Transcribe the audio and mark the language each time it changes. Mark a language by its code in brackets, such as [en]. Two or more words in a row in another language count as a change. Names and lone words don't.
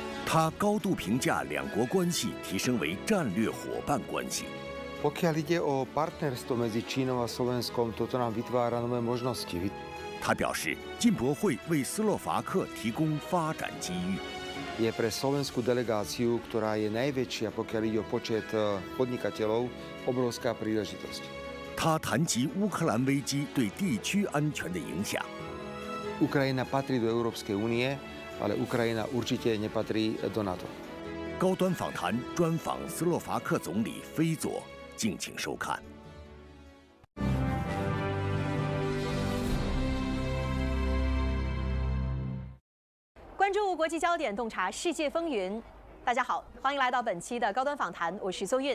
[zh] 他高度评价两国关系提升为战略伙伴关系。 [sk] Pokiaľ ide o partnerstvo medzi Čínou a Slovenskom, toto nám vytvára nové možnosti. [zh] 他表示，进博会为斯洛伐克提供发展机遇。 [sk] Je pre slovenskú delegáciu, ktorá je najväčšia, pokiaľ ide o počet podnikateľov, obrovská príležitosť. [zh] 他谈及乌克兰危机对地区安全的影响。 [sk] Ukrajina patrí do Európskej únie, ale Ukrajina určite nepatrí do NATO. [zh] 高端访谈专访斯洛伐克总理菲佐，敬请收看。关注国际焦点，洞察世界风云。大家好，欢迎来到本期的高端访谈，我是邹韵。